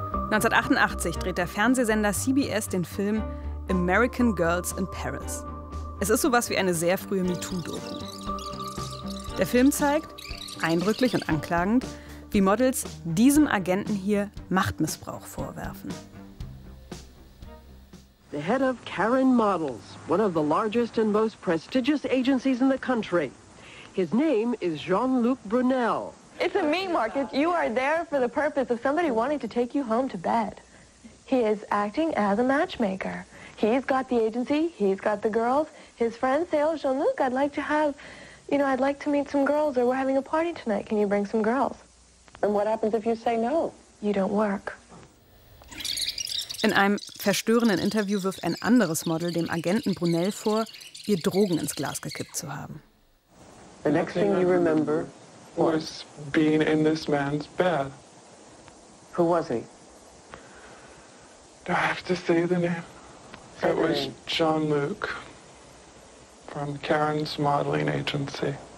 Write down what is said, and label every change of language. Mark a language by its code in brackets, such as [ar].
[de] ...1988 dreht der Fernsehsender CBS den Film American Girls in Paris. Es ist sowas wie eine sehr frühe MeToo-Doku. Der Film zeigt, eindrücklich und anklagend, wie Models diesem Agenten hier Machtmissbrauch vorwerfen. [en] The head of Karen Models, one of the largest and most prestigious agencies in the country. His name is Jean-Luc Brunel. It's a meat market. You are there for the purpose of somebody wanting to take you home to bed. He is acting as a matchmaker. He's got the agency, he's got the girls. His friends say, oh, Jean-Luc, I'd like to have, you know, I'd like to meet some girls, or we're having a party tonight, can you bring some girls? And what happens if you say no? You don't work. [de] In einem verstörenden Interview wirft ein anderes Model dem Agenten Brunel vor, ihr Drogen ins Glas gekippt zu haben. [en] The next thing you remember was being in this man's bed. Who was he? Do I have to say the name? It was Jean-Luc from Karen's modeling agency.